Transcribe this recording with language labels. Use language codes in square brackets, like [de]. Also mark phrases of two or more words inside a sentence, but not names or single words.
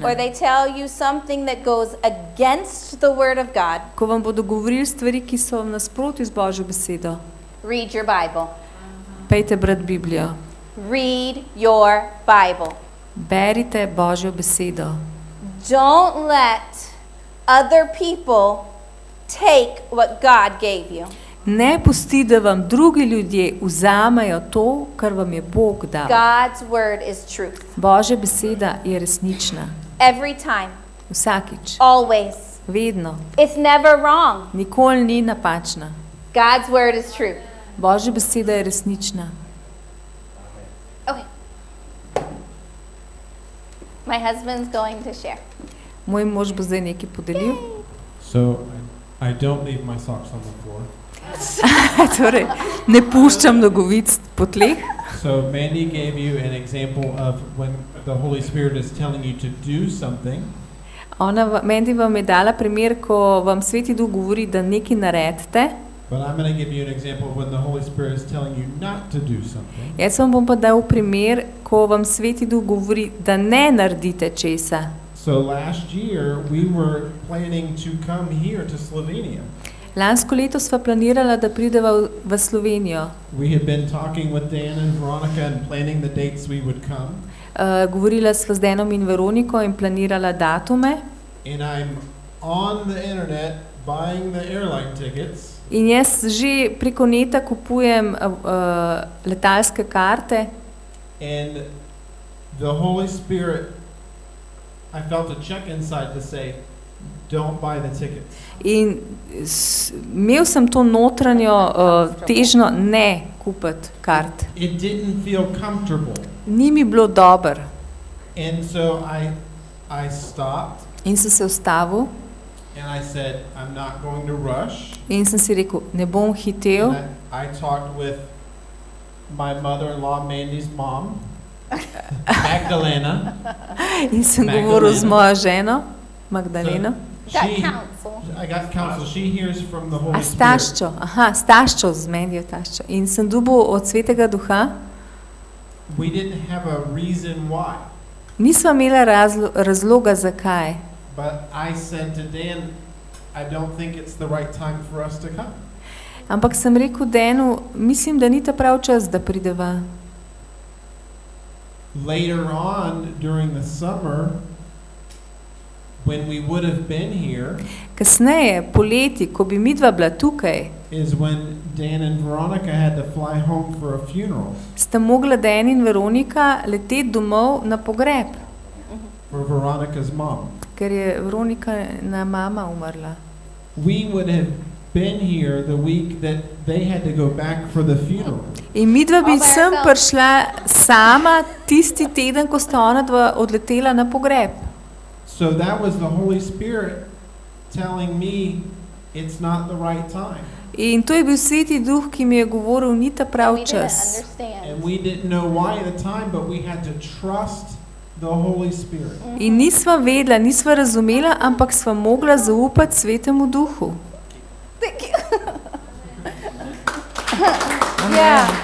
[en] or they tell you something that goes against the word of God, [sl] ko vam bodo govorili stvari, ki so v nasprotju z Božjo besedo, [en] read your Bible. [sl] pejte brati Biblijo. [en] Read your Bible. [sl] Berite Božjo besedo. [en] Don't let other people take what God gave you. [sl] Ne pusti, da vam drugi ljudje vzamejo to, kar vam je Bog dal. [en] God's word is truth. [sl] Božja beseda je resnična. [en] Every time. [sl] Vsakič. [en] Always. [sl] Vedno. [en] It's never wrong. [sl] Nikoli ni napačna. [en] God's word is true. [sl] Božja beseda je resnična. [en] My husband's going to share. [sl] Moj mož bo zdaj nekaj podelil. [en] So I don't leave my socks on the floor. [sl] Torej, ne puščam nogavic po tleh. [en] So Mandy gave you an example of when the Holy Spirit is telling you to do something. [sl] Mandy vam je dala primer, ko vam Sveti Duh govori, da nekaj naredite. [en] But I'm going to give you an example of when the Holy Spirit is telling you not to do something. [sl] Jaz vam bom pa dal primer, ko vam Sveti Duh govori, da ne naredite česa. [en] So last year we were planning to come here to Slovenia. [sl] Lansko leto sva planirala, da prideva v Slovenijo. [en] We had been talking with Dan and Veronica and planning the dates we would come. [sl] Govorila sva z Danom in Veroniko in planirala datume. [en] And I'm on the internet buying the airline tickets. [sl] In jaz že preko neta kupujem letalske karte. [en] And the Holy Spirit, I felt a check inside to say, don't buy the tickets. [sl] In imel sem to notranjo težnjo ne kupiti kart. [en] It didn't feel comfortable. [sl] Ni mi bilo dobro. [en] And so I stopped. [sl] In sem se ustavil. [en] And I said, I'm not going to rush. [sl] In sem si rekel, ne bom hitel. [en] And I talked with my mother-in-law, Mandy's mom, Magdalena. [sl] In sem govoril z mojo ženo, Magdaleno. [en] I got counsel. She hears from the Holy [sl] A s [en] Spirit. [sl] taščo, s taščo, z Mandyjo taščo. In sem dobil od Svetega Duha. [en] We didn't have a reason why. [sl] Nisva imela razloga, zakaj. [en] But I said to Dan, I don't think it's the right time for us to come. [sl] Ampak sem rekel Danu, mislim, da ni ta prav čas, da prideva. [en] Later on, during the summer, when we would have been here, [sl] Kasneje, poleti, ko bi midva bila tukaj, [en] is when Dan and Veronica had to fly home for a funeral [sl] sta mogla Dan in Veronika leteti domov na pogreb, [en] for Veronica's mom. [sl] ker je Veronikina mama umrla. [en] We would have been here the week that they had to go back for the funeral. [sl] In midva bi sem prišla sama tisti teden, ko sta ona dva odletela na pogreb. [en] So that was the Holy Spirit telling me it's not the right time. [sl] In to je bil Sveti Duh, ki mi je govoril, ni ta prav [en] We didn't [sl] čas. [en] understand. And we didn't know why at the time, but we had to trust the Holy Spirit. [sl] In nisva vedela, nisva razumela, ampak sva mogla zaupati Svetemu Duhu. [en] Thank you. Yeah.